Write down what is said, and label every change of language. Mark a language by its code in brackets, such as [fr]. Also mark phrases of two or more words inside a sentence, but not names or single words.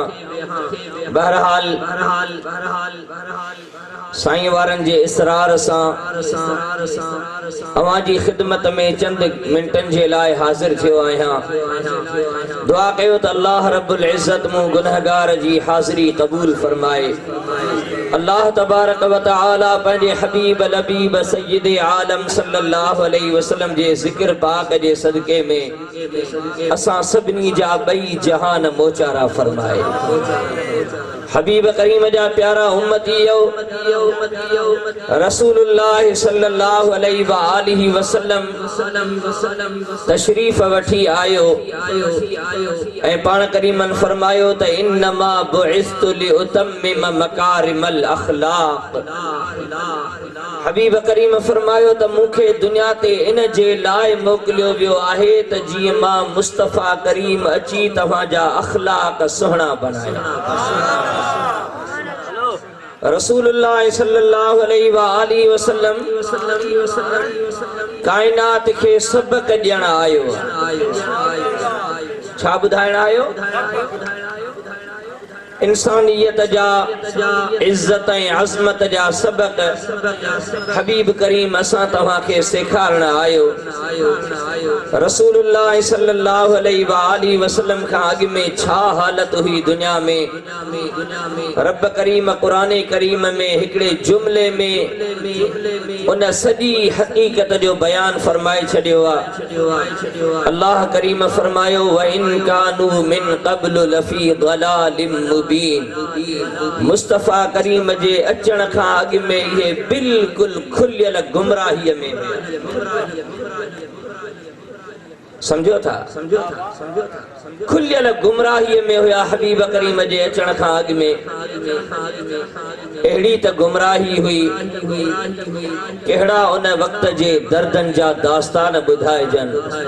[sd] बहरहाल साईं वारनि जे इसरार सां अवां जी ख़िदमत में चंद मिंटनि जे लाइ हाज़िर थियो आहियां। दुआ कयो त अल्लाह रब्बुल इज़्ज़त मूं गुनहगार जी हाज़िरी क़बूल फरमाए। अल्लाह [ar] تبارك وتعالى [sd] पंहिंजे हबीब लबीब सय्यद आलम [ar] صلى الله عليه وسلم [sd] जे ज़िक्र पाक जे सदके में असां सभिनी जा ॿई जहान मोचारा फरमाए। हबीब करीम जा प्यारा उम्मतियो रसूलुल्लाह [ar] صلى الله عليه وسلم [sd] तशरीफ वठी आयो ऐं पाण करीमन फरमायो त [ar] إنما بعثت لأتمم مكارم الأخلاق. [sd] हबीब करीम फरमायो त मूंखे दुनिया ते इन जे लाइ मोकिलियो वियो आहे त जीअं मां मुस्तफ़ा करीम अची तव्हांजा अखलाक सुहिणा बनाया। रसूलुल्लाह [ar] صلى الله عليه وسلم [sd] कायनात के सबक ॾियण आयो। छा ॿुधाइण आयो? इंसानियत जा इज्जत ऐं अज़मत जा सबक हबीब करीम असां तव्हांखे सेखारण आयो। रसूलुल्लाह [ar] صلى الله عليه وسلم [sd] खां अॻु में छा हालत हुई दुनिया में, रब करीम क़ुरान करीम में हिकिड़े जुमले में उन सॼी हक़ीक़त जो बयान फरमाए छॾियो आहे। अल्लाह करीम फरमायो [ar] وإن كانوا من قبل لفي ضلال مبين. [sd] मुस्तफ़ा करीम जे अचण खां अॻु में इहे बिल्कुल खुलियल गुमराहीअ में समझो था खुलियल गुमराहीअ में हुया। हबीब करीम जे अचण खां अॻु में अहिड़ी त गुमराही हुई कहिड़ा उन वक्त जे दर्दन जा दास्तान ॿुधाइजनि।